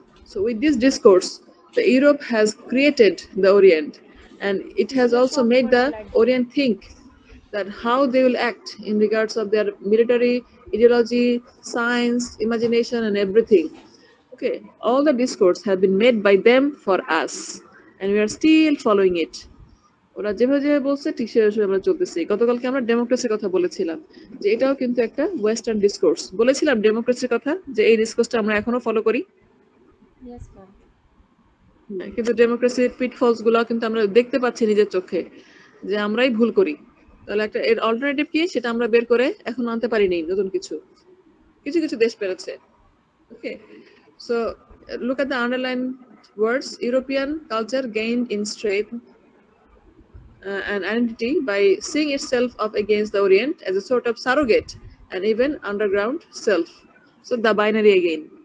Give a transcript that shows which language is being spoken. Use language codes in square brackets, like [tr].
[en] So with this discourse, the Europe has created the Orient, and it has also made the Orient think that how they will act in regards of their military, ideology, science, imagination, and everything. Okay, all the discourse have been made by them for us, and we are still following it. [bn] ওরা যেভাবে বলছে ঠিক সেভাবে আমরা চলতেছি। গতকালকে আমরা ডেমোক্রেসির কথা বলেছিলাম, যে এটাও কিন্তু একটা ওয়েস্টার্ন ডিসকোর্স। বলেছিলাম ডেমোক্রেসির কথা, যে এই ডিসকোর্সটা আমরা এখনো ফলো করি, কিন্তু ডেমোক্রেসির পিটফলস গুলো কিন্তু আমরা দেখতে পাচ্ছি নিজের চোখে, যে আমরাই ভুল করি। তাহলে একটা এর অল্টারনেটিভ কি, সেটা আমরা বের করে এখন আনতে পারিনি। নতুন কিছু কিছু দেশ পেরেছে। [en] Okay, so look at the underlined words. European culture gained in strength and identity by seeing itself up against the Orient as a sort of surrogate and even underground self. So the binary again.